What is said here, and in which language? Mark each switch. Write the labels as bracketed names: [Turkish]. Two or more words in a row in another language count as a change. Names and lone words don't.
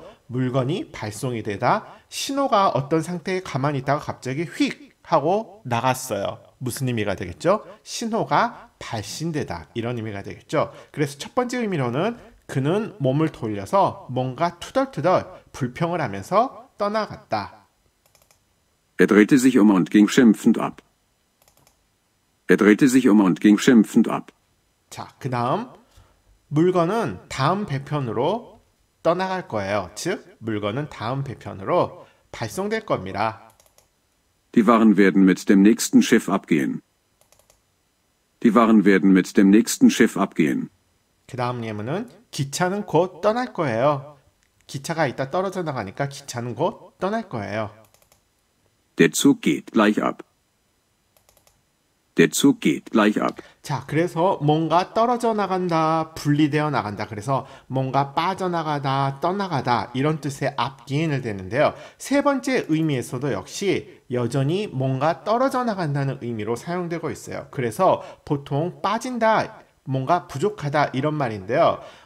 [Korean] 물건이 발송이 되다 신호가 어떤 상태에 가만히 있다가 갑자기 휙 하고 나갔어요. 무슨 의미가 되겠죠? 신호가 발신되다 이런 의미가 되겠죠. 그래서 첫 번째 의미로는 그는 몸을 돌려서 뭔가 투덜투덜 불평을 하면서 떠나갔다. [German] Er drehte sich um und ging schimpfend ab. Er drehte sich um und ging schimpfend ab. [Korean] 자, 그 다음 물건은 다음 배편으로 떠나갈 거예요. 즉, 물건은 다음 배편으로 발송될 겁니다. [German] Die Waren werden mit dem nächsten Schiff abgehen. Die Waren werden mit dem nächsten Schiff abgehen. [Korean] 그 다음 예문은 기차는 곧 떠날 거예요. 기차가 이따 떨어져 나가니까 기차는 곧 떠날 거예요. [German] Der Zug geht gleich ab. Der Zug geht gleich ab. [Korean] 자, 그래서 뭔가 떨어져 나간다, 분리되어 나간다. 그래서 뭔가 빠져나가다, 떠나가다 이런 뜻의 앞기인을 대는데요. 세 번째 의미에서도 역시 여전히 뭔가 떨어져 나간다는 의미로 사용되고 있어요. 그래서 보통 빠진다, 뭔가 부족하다 이런 말인데요.